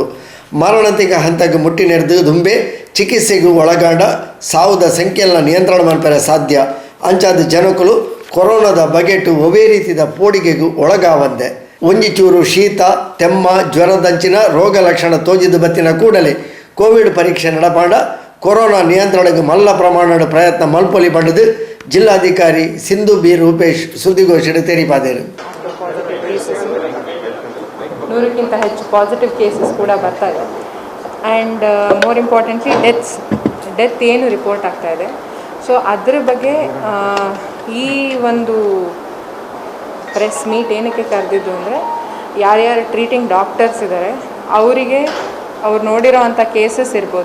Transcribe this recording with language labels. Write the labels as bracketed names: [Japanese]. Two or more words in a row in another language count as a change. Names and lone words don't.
[Tulu] ಮಾರಣಾಂತಿಕ ಹಂತಕ್ಕೆ ಮುಟ್ಟಿನೆರೆದು ದುಂಬೆ ಚಿಕಿತ್ಸೆಗೂ ಒಳಗಾಂಡ ಸಾವುದ ಸಂಖ್ಯೆಯನ್ನು ನಿಯಂತ್ರಣ ಮನ್ಪರೆ ಸಾಧ್ಯ. ಅಂಚಾದ ಜನಕುಲು ಕೊರೋನಾದ ಬಗೆಟು ಒವೇ ರೀತಿಯ ಪೋಡಿಗೆಗೂ ಒಳಗಾವಂದೆ. ಒಂಜಿ ಚೂರು ಶೀತ ತೆಮ್ಮ ಜ್ವರದಂಚಿನ ರೋಗ ಲಕ್ಷಣ ತೋಜಿದ ಬತ್ತಿನ ಕೂಡಲೇ ಕೋವಿಡ್ ಪರೀಕ್ಷೆ ನಡಪಾಂಡ ಕೊರೋನಾ ನಿಯಂತ್ರಣಕ್ಕೆ ಮಲ್ಲ ಪ್ರಮಾಣದ ಪ್ರಯತ್ನ ಮಲ್ಪೊಲಿ ಬಂಡದು ಜಿಲ್ಲಾಧಿಕಾರಿ ಸಿಂಧು ಬಿ ರೂಪೇಶ್ ಸುದ್ದಿಗೋಷ್ಠಿಯಲ್ಲಿ ತೆರಿಪಾದರು. [Kannada] 100ಕ್ಕಿಂತ ಹೆಚ್ಚು [English] positive cases [Kannada] ಕೂಡ ಬರ್ತಾ ಇದೆ. [English] and more importantly death [Kannada] ಏನು ರಿಪೋರ್ಟ್ ಆಗ್ತಾ ಇದೆ. ಸೊ ಅದ್ರ ಬಗ್ಗೆ ಈ ಒಂದು [English] press meet [Kannada] ಏನಕ್ಕೆ ಕರೆದಿದ್ದು ಅಂದರೆ ಯಾರ್ಯಾರು [English] treating doctors [Kannada] ಇದ್ದಾರೆ ಅವರಿಗೆ ಅವ್ರು ನೋಡಿರೋ ಅಂಥ ಕೇಸಸ್ ಇರ್ಬೋದು.